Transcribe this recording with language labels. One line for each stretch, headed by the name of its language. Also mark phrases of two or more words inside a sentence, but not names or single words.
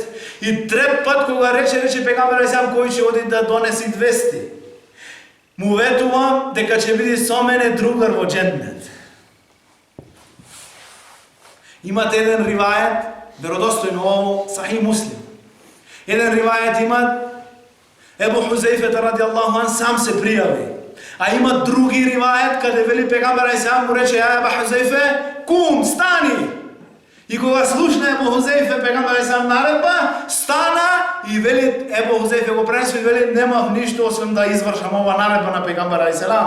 Macedonian: И трет пат кога рече пегамбер алейхи кој ќе оди да донеси 200. Му ветувам дека ќе биде со мене другар во џеннет. Имате еден ривајет, веродостојно ово, Сахих Муслим. Еден ривајет имат Ебу Хузейфе
Arabic: رضي الله عنه
Macedonian: сам се пријави. А има други ривајет каде вели пегамбер алейхи му рече: ја Ебу Хузейфе, кум, стани! И кога слушна Ебу Хузейфе пегамбер алейхи наредба, стана и вели Ебу Хузейфе го пренеси и вели: немав ништо освен да извршам ова наредба на пегамбер алейхи.